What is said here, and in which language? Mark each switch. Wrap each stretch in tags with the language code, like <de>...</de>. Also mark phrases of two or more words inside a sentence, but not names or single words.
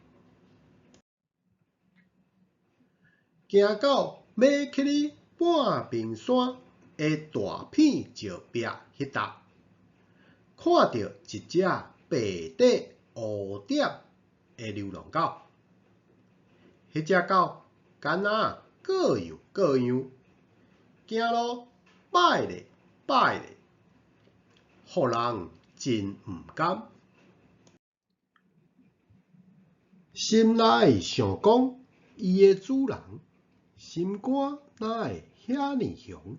<nan>行到要去你半屏山的大片石壁迄搭，看到一只白底乌点的流浪狗。迄只狗敢若各样各样，行路摆咧摆咧，互人真毋甘。心内想讲，伊的主人心肝哪会遐尼雄？</nan>